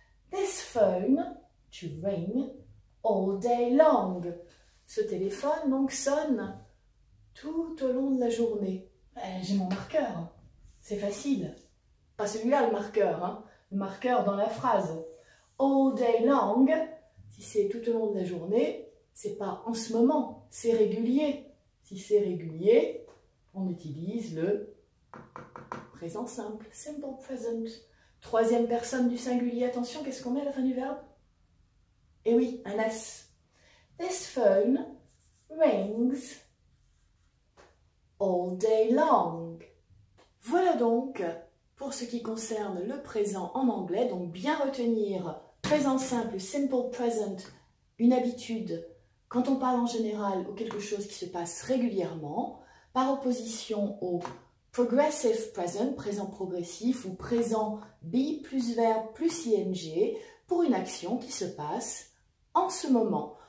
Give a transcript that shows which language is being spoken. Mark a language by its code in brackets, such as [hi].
[en] This phone to ring all day long. [fr] Ce téléphone donc sonne tout au long de la journée. J'ai mon marqueur. C'est facile. Pas celui-là le marqueur, hein. Le marqueur dans la phrase. [en] All day long, [fr] si c'est tout au long de la journée, c'est pas en ce moment, c'est régulier. Si c'est régulier, on utilise le présent simple, simple present. Troisième personne du singulier, attention, qu'est-ce qu'on met à la fin du verbe? Eh oui, un S. [en] This phone rings all day long. [fr] Voilà donc pour ce qui concerne le présent en anglais, donc bien retenir présent simple, simple present, une habitude quand on parle en général ou quelque chose qui se passe régulièrement, par opposition au progressive present, présent progressif ou présent be plus verbe plus ing pour une action qui se passe en ce moment.